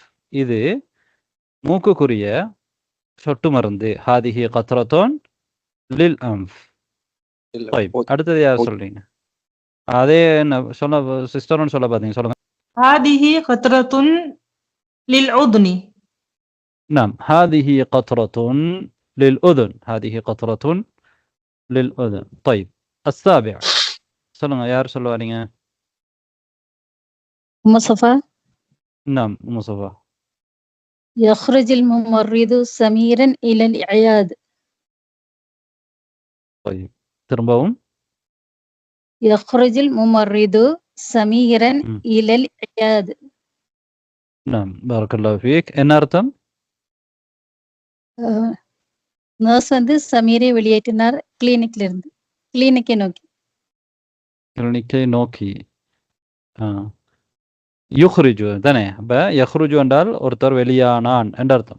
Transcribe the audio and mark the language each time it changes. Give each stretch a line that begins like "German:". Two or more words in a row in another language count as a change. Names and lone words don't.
Tamil: இது மூக்குக்குரிய சொட்டு மருந்து.
Arabic: هذه قطرة للأنف.
Tamil: அடுத்தது யார் சொல்றீங்க? அதே சொல்ல சிஸ்டர்னு சொல்ல பாத்தீங்க. சொல்லுங்க.
Arabic: هذه قطرة للأذن. نعم هذه قطرة للأذن. هذه قطرة للأذن. طيب السابع
Tamil: சொல்லுங்க. யார் சொல்ல வரீங்க?
Arabic: مصطفى. نعم مصطفى. يخرج الممرض سميرا إلى العيادة.
Tamil: طيب திரும்பவும்.
Arabic: يخرج الممرض سميرا إلى العيادة. نعم بارك الله فيك.
Tamil: என்ன அர்த்தம்? நர்ஸ் வந்து சமீரை வெளியேற்றினார் கிளினிக்ல இருந்து. கிளினிக்கை நோக்கி. யுஹ்ரிஜு தானே. அப்ப யஹ்ருஜு என்றால் ஒருத்தர் வெளியானான் என்ற அர்த்தம்.